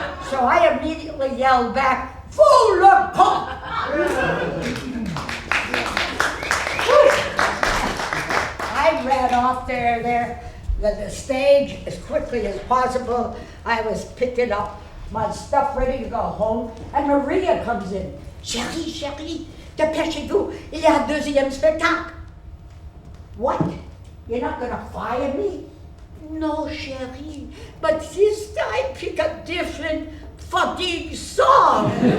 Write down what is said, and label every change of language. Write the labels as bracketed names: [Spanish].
[English] So I immediately yelled back, [French] fous le camp! [English] I ran off the stage as quickly as possible. I was picking up my stuff ready to go home, and Maria comes in. [French] Chérie, chérie, dépêchez-vous, il y a un deuxième spectacle. [English] What? You're not gonna fire me? No, chérie, but this time pick a different fucking song.